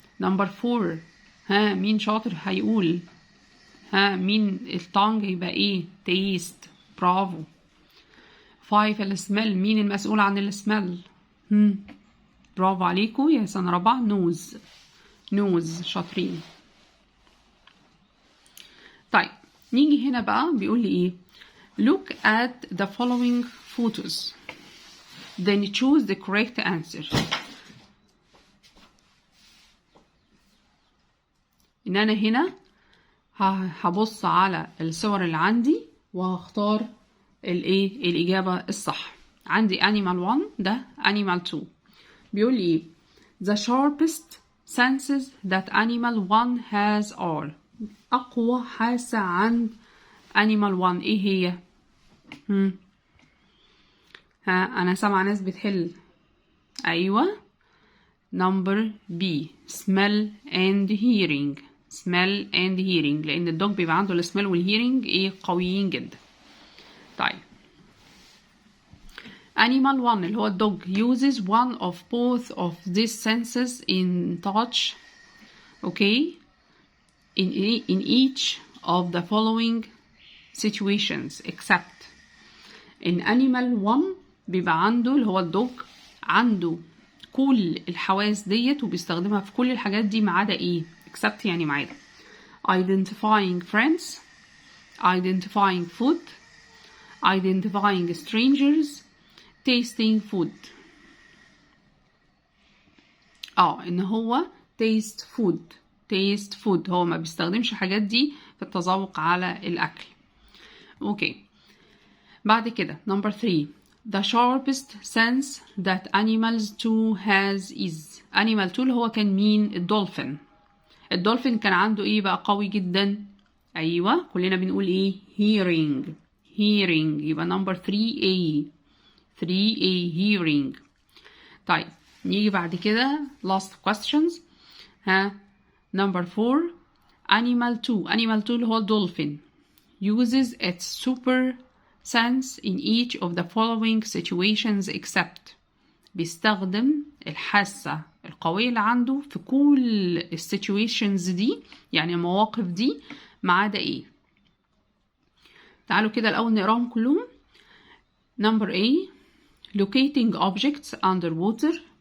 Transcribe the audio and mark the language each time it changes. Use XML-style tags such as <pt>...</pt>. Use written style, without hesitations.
<ar>نمبر 4 ها مين شاطر هيقول؟ ها مين التانج يبقى ايه؟ تيست. برافو. 5 السميل، مين المسؤول عن السميل؟ برافو عليكم يا سنة رابعة. نوز. نوز. شاطرين. طيب نيجي هنا بقى بيقول لي ايه؟</ar> <en>look at the following photos then choose the correct answer.</en> <ar>ان انا هنا هبص على الصور اللي عندي وهختار الايه الاجابه الصح.</ar> <en>عندي animal 1 ده animal 2.</en> <ar>بيقول لي ايه؟</ar> <en>the sharpest senses that animal 1 has are.</en> <ar>اقوى حاسه عند animal 1 ايه هي؟ ها انا سامعه ناس بتحل.</ar> <en>ايوه number B smell and hearing. smell and hearing</en> <ar>لان الدوج بيبقى عنده السميل والهيرنج ايه قويين جدا.</ar> <en>طيب animal 1</en> <ar>اللي هو الدوج</ar> <en>uses one of both of these senses in touch. okay in each of the following situations except.</en> <ar>in animal 1 بيبقى عنده اللي هو الدوج عنده كل الحواس ديت وبيستخدمها في كل الحاجات دي ما عدا ايه؟ except يعني ما عدا</ar> <en>identifying friends, identifying food, identifying strangers, tasting food.</en> <ar>ان هو</ar> <en>taste food</en> <ar>هو ما بيستخدمش الحاجات دي في التذوق على الاكل.</ar> <en>okay</en> <ar>بعد كده</ar> <en>number 3 the sharpest sense that animals 2 has is.</en> <ar>animal 2 اللي هو كان مين؟ الدولفين. الدولفين كان عنده ايه بقى قوي جدا؟ ايوه كلنا بنقول ايه؟ hearing.</ar> <en>يبقى number 3A hearing.</en> <ar>طيب نيجي بعد كده</ar> <en>last questions. ها number 4 animal 2</en> <ar>اللي هو الدولفين</ar> <en>uses its super sense in each of the following situations except.</en> <ar>بيستخدم الحاسة القوية اللي عنده في كل السيتويشنز دي يعني المواقف دي ما عدا ايه؟ تعالوا كده الأول نقراهم كلهم.</ar> <en>number A locating objects underwater.</en>